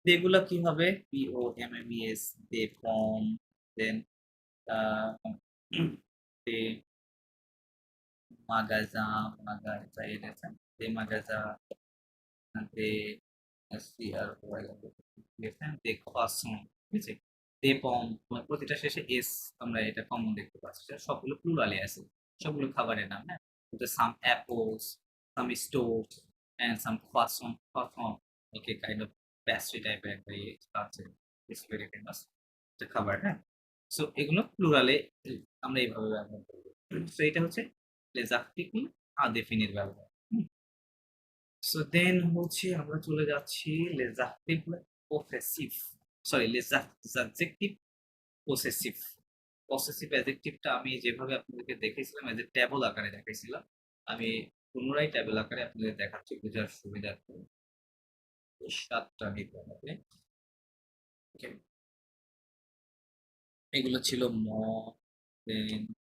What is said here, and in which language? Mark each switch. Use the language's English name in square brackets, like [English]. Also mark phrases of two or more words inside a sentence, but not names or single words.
[Bangla] এগুলো কি হবে? POMMES, [French] des pommes, [Bangla] দেন [French] des magasins, [Bangla] মাগাজা এনেছে, [French] des magasins, des CROI, des croissant, [Bangla] ঠিক আছে? [French] des pommes, [Bangla] প্রতিটা শেষে এস আমরা এটা কমন দেখতে পাচ্ছি। সবগুলো প্লুরালে আছে, সবগুলো খাবারের নাম, হ্যাঁ? [English] some apples, some stoves and some croissant, croissant okay kind of pastry [Bangla] টাইপের একটা ইয়ে আছে, [English] it's very famous [Bangla] একটা খাবার, হ্যাঁ? সো এগুলো প্লুরালে আমরা এইভাবে ব্যবহার করব। সো এটা হচ্ছে [French] les articles indéfinis [Bangla] ব্যবহার। সো দেন হচ্ছে আমরা চলে যাচ্ছি [French] les articles possessifs, [Bangla] সরি [French] les adjectifs possessive। [Bangla] পসেসিভ অ্যাডজেক্টিভটা আমি যেভাবে আপনাদেরকে দেখিয়েছিলাম [English] as a table [Bangla] আকারে দেখাইছিলাম, আমি পুনরায় ট্যাবল আকারে আপনাদের দেখাচ্ছি বোঝার সুবিধার্থে। ৭টা নিতে হবে। ওকে, এগুলো ছিল ম, দেন